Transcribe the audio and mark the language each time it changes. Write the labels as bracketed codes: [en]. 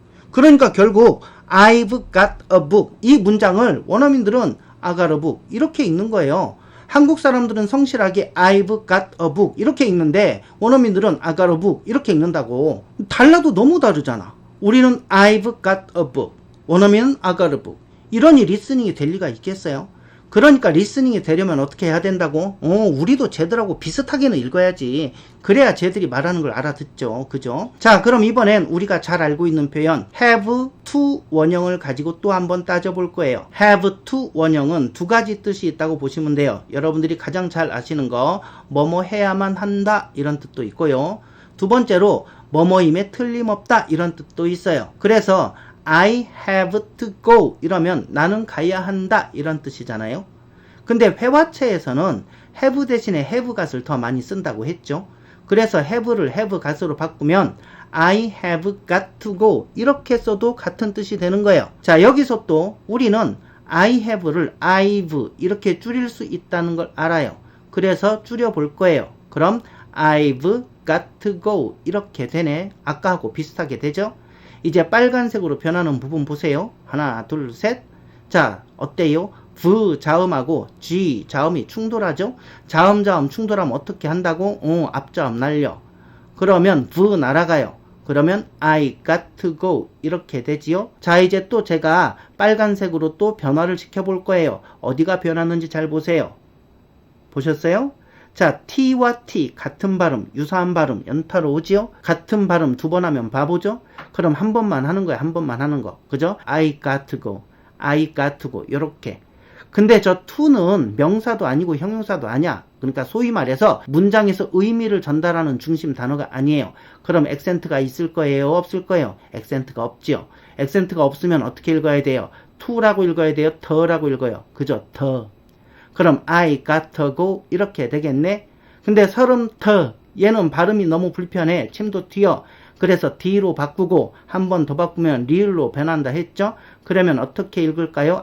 [ko] 그러니까 결국 [en] I've got a book [ko] 이 문장을 원어민들은 [en] I got a book [ko] 이렇게 읽는 거예요. 한국 사람들은 성실하게 [en] I've got a book [ko] 이렇게 읽는데 원어민들은 [en] I got a book [ko] 이렇게 읽는다고. 달라도 너무 다르잖아. 우리는 [en] I've got a book, [ko] 원어민은 [en] I got a book. [ko] 이러니 리스닝이 될 리가 있겠어요? 그러니까 리스닝이 되려면 어떻게 해야 된다고? 우리도 쟤들하고 비슷하게는 읽어야지. 그래야 쟤들이 말하는 걸 알아듣죠. 그죠? 자, 그럼 이번엔 우리가 잘 알고 있는 표현 [en] have to [ko] 원형을 가지고 또 한번 따져볼 거예요. [en] have to [ko] 원형은 두 가지 뜻이 있다고 보시면 돼요. 여러분들이 가장 잘 아시는 거 뭐뭐 해야만 한다 이런 뜻도 있고요. 두 번째로 뭐뭐임에 틀림없다 이런 뜻도 있어요. 그래서 [en] I have to go [ko] 이러면 나는 가야 한다 이런 뜻이잖아요. 근데 회화체에서는 have 대신에 [en] have got [ko] 을 더 많이 쓴다고 했죠. 그래서 have를 [en] have got [ko] 으로 바꾸면 [en] I have got to go [ko] 이렇게 써도 같은 뜻이 되는 거예요. 자, 여기서 또 우리는 [en] I have [ko] 를 I've 이렇게 줄일 수 있다는 걸 알아요. 그래서 줄여볼 거예요. 그럼 [en] I've got to go [ko] 이렇게 되네. 아까하고 비슷하게 되죠. 이제 빨간색으로 변하는 부분 보세요. 하나, 둘, 셋. 자, 어때요? V 자음하고 G 자음이 충돌하죠? 자음 충돌하면 어떻게 한다고? 앞자음 날려. 그러면 V 날아가요. 그러면 [en] I got to go [ko] 이렇게 되지요. 자, 이제 또 제가 빨간색으로 또 변화를 시켜볼 거예요. 어디가 변하는지 잘 보세요. 보셨어요? 자, T와 T 같은 발음, 유사한 발음 연타로 오지요? 같은 발음 두 번 하면 바보죠? 그럼 한 번만 하는 거야. 한 번만 하는 거. 그죠? [en] I got to go, I got to go [ko] 요렇게. 근데 저 to는 명사도 아니고 형용사도 아니야. 그러니까 소위 말해서 문장에서 의미를 전달하는 중심 단어가 아니에요. 그럼 액센트가 있을 거예요? 없을 거예요? 액센트가 없지요. 액센트가 없으면 어떻게 읽어야 돼요? to라고 읽어야 돼요? 더라고 읽어요. 그죠? 더. 그럼 [en] I got to go [ko] 이렇게 되겠네. 근데 서름 더 얘는 발음이 너무 불편해. 침도 튀어. 그래서 D로 바꾸고 한 번 더 바꾸면 리을로 변한다 했죠. 그러면 어떻게 읽을까요?